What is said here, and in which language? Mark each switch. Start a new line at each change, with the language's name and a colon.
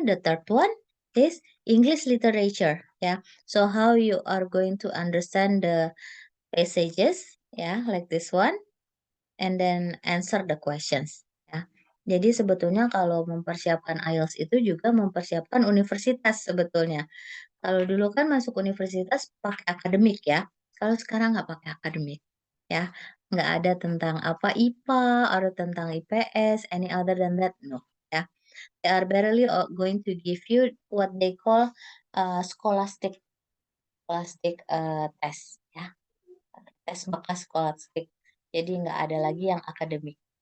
English: The third one is English literature, ya. So how you are going to understand the passages, ya, like this one, and then answer the questions, ya.
Indonesian: Jadi sebetulnya kalau mempersiapkan IELTS itu juga mempersiapkan universitas sebetulnya. Kalau dulu kan masuk universitas pakai akademik ya. Kalau sekarang nggak pakai akademik ya. Nggak ada tentang apa IPA atau tentang IPS,
English: any other than that, no
Indonesian: ya.
English: They are barely going to give you what they call scholastic test ya.
Indonesian: Tes bekas scholastic. Jadi nggak ada lagi yang akademik.